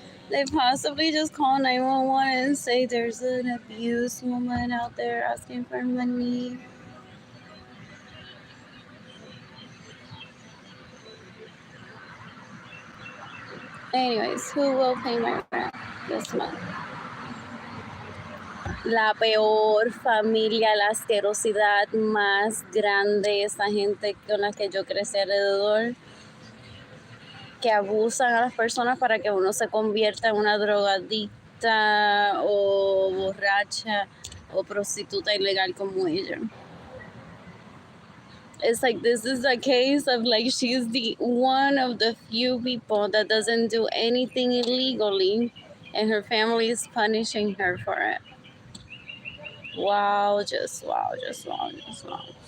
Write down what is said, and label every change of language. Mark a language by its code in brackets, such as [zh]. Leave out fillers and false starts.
[en] They possibly just call 911 and say there's an abused woman out there asking for money. Anyways, who will pay my rent this month? [es] La peor familia, la asquerosidad más grande, esa gente con la que yo crecí alrededor, que abusan a las personas para que uno se convierta en una drogadicta o borracha o prostituta ilegal como ella. [en] It's like this is a case of like she's the one of the few people that doesn't do anything illegally, and her family is punishing her for it. Wow, just wow, just wow, just wow.